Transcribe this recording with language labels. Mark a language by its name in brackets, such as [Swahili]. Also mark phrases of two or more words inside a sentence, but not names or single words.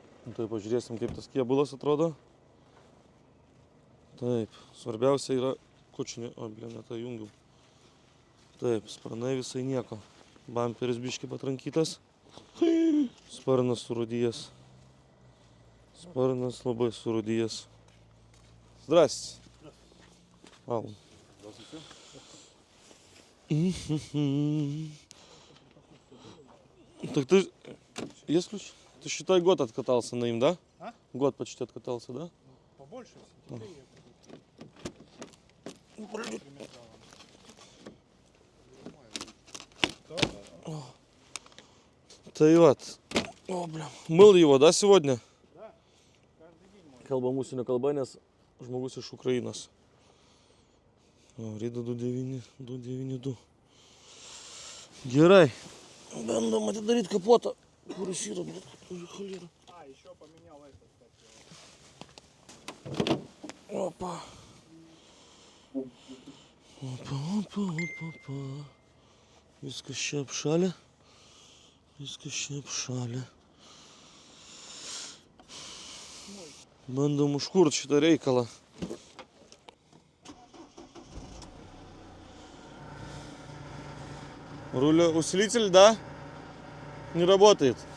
[Lithuanian] Tai pažiūrėsim, kaip tas kėbulas atrodo. Taip, svarbiausia yra kučinė, o blin, tą jungiau. Taip, sparnai visai nieko. Bamperis biški patrankytas. Sparnas surūdyjas. Sparnas labai surūdyjas. [Russian] Zdrastis. Вау. Так ты... Есть ключ? Ты считай год откатался на им, да? А? Год почти откатался, да? Побольше, Tai вот. О, бля. Мыл его, да, сегодня? Да. Каждый день можно. [Lithuanian] Kalba mūsų kalba, nes žmogus iš Ukrainos. O, ryda 292. Gerai. Bandom atidaryti kapotą. Kuris yra, blėt, turi холера. [Russian] А, еще поменял это, кстати. Опа. Опа. [Lithuanian] Viskas čia apšalė. Bandom užkurt šitą reikalą. [Russian] Усилитель, да? Не работает.